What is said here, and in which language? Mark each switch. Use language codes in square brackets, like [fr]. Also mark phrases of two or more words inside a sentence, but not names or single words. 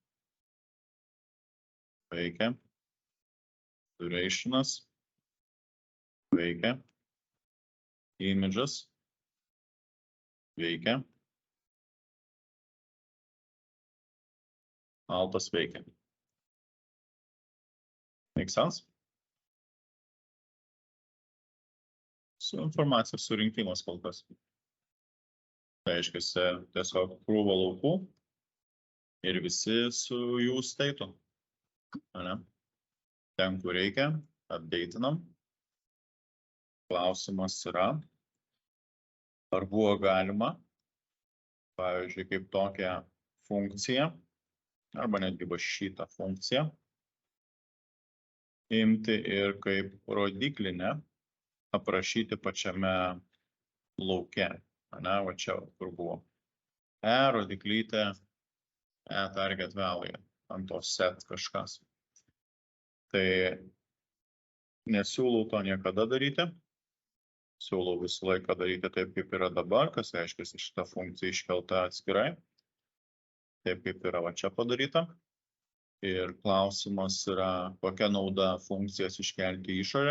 [lt] Veikia. Durationas. Veikia. Images. Veikia. Altas veikia. [en] Make sense? [lt] Su informacijos surinkimas kol kas. Tai reiškia, tiesiog krūva laukų ir visi su jų steitu. Ten, kur reikia, update'inam. Klausimas yra, ar buvo galima, pavyzdžiui, kaip tokią funkciją, arba netgi va šitą funkciją, imti ir kaip rodiklinę aprašyti pačiame lauke. Va čia, kur buvo. Rodiklytė, [en] target value, [lt] ant to set kažkas. Tai nesiūlau to niekada daryti. Siūlau visą laiką daryti taip, kaip yra dabar, kas reiškia, šitą funkciją iškelta atskirai. Taip, kaip yra va čia padaryta. Ir klausimas yra, kokia nauda funkcijas iškelti išorę.